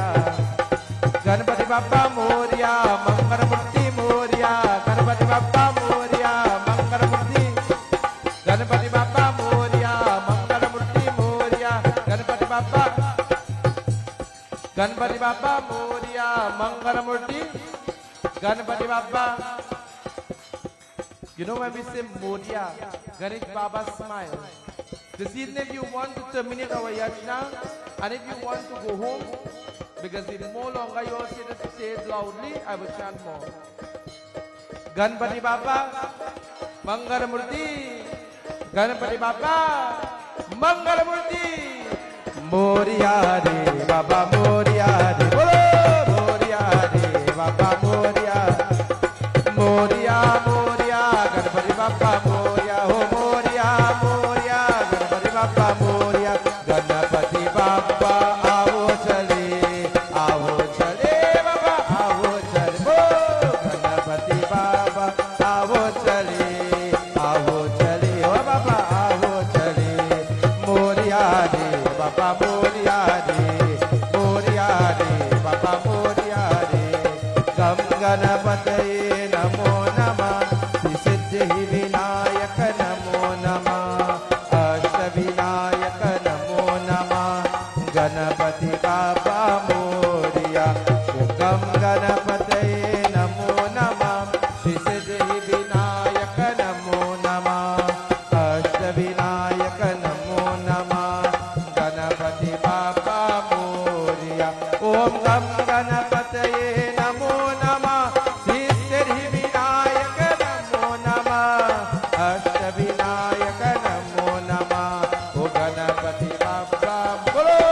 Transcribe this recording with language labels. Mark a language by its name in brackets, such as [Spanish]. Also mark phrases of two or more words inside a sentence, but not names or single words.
[Marathi] गणपति बाप्पा मोरिया मंगल मूर्ति मोरिया। गणपति बाप्पा मोरिया मंगल मूर्ति। गणपति बाप्पा मोरिया मंगल मूर्ति मोरिया। गणपति बाप्पा। गणपति बाप्पा मोरिया मंगल मूर्ति। गणपति बाप्पा। [English] You know when we say Moria, Ganesh Baba smile. This evening you want to terminate our yajna, and if you want to go home, because if no longer you all say it loudly, I will chant more. [Marathi] गणपती बाबा, मंगलमूर्ती. गणपती बाबा, मंगलमूर्ती. मोरया रे बाबा मोरया रे. बोलो मोरया रे बाबा मोरया. मोरया मोरया गणपती बाप्पा मोरया. हो मोरया मोरया गणपती बाप्पा मोरया. [Hindi] Ganpati Bappa आओ चले, आओ चले बाबा आओ चले। हो गणपति बाबा आओ चले, आओ चले हो बाबा आओ चले। [Marathi] मोरिया रे बाबा मोरिया रे। मोरिया रे बाबा मोरिया रे। [Sanskrit] गं गणपतये नमो नमः। श्री सिद्धि विनायक नमो नमः। अष्ट विनायक नमो नमः। [Marathi] गणपति बाबा मोरिया। [Sanskrit] गं गणपतये नमो नमः। श्री सिद्धि विनायक नमो नमः। अष्ट विनायक नमो नमः। [Marathi] गणपति बाबा मोरिया। [Sanskrit] ओम गं गणपतये नमो नमः। श्री सिद्धि विनायक नमो नमः। अष्ट विनायक नमो नमः। ओ गणपति बाबा बोलो